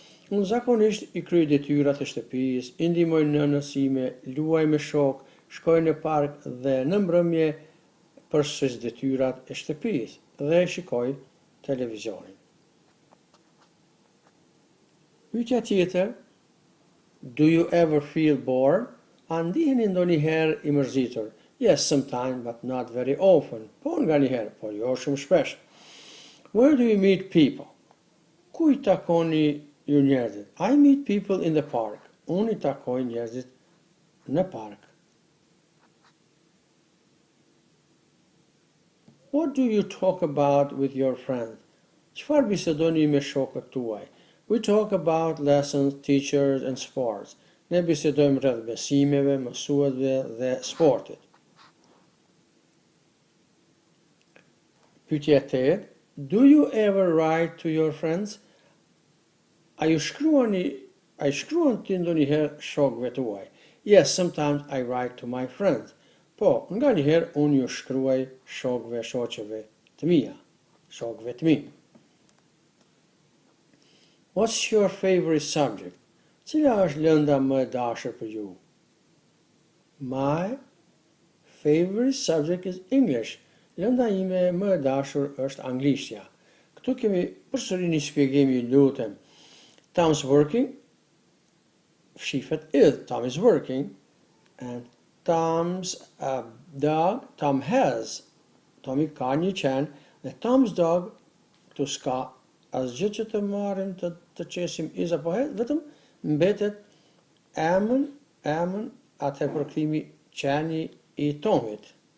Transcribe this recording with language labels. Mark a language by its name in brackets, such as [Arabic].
[Albanian] Unë zakonisht i kryej detyrat e shtëpisë, i ndihmoj nënës time, luaj me shok, shkoj në park dhe në mbrëmje përsëris detyrat e shtëpisë dhe shikoj televizionin. Pyetja tjetër, [English] do you ever feel bored? [Albanian] A ndiheni ndonjëherë i mërzitur? [English] Yes, sometimes, but not very often. [Albanian] Po nga njëherë, po jo shumë shpesh. [English] Where do you meet people? [Albanian] Ku I takoni ju njerëzit? [English] I meet people in the park. [Albanian] Unë I takoj njerëzit në park. [English] What do you talk about with your friends? [Albanian] Çfarë bisedoni me shokët tuaj? [English] We talk about lessons, teachers and sports. [Albanian] Ne bisedojmë rreth besimeve, mësuesve dhe sportit. Pyetja 8. [English] Do you ever write to your friends? [Albanian] A shkruan ti ndonjëherë shokëve tuaj? [English] Yes, sometimes I write to my friends. [Albanian] Po, nga njëherë unë ju shkruaj shoqeve të mia, shokëve të mi. [English] What's your favorite subject? [Albanian] Cila është lënda më e dashur për ju? [English] My favorite subject is English. [Albanian] Lënda ime më e dashur është anglishtja. Këtu kemi përsëri një shpjegim, ju lutem. [English] Tom's working, [Albanian] shifet is, [English] Tom is working, and Tom's dog, Tom has, [Albanian] Tomi ka një qen, dhe Tom's dog, këtu s'ka asgjë që të marrim të qesim is apo has, vetëm mbetet emën, atë përkthimi qeni I Tomit.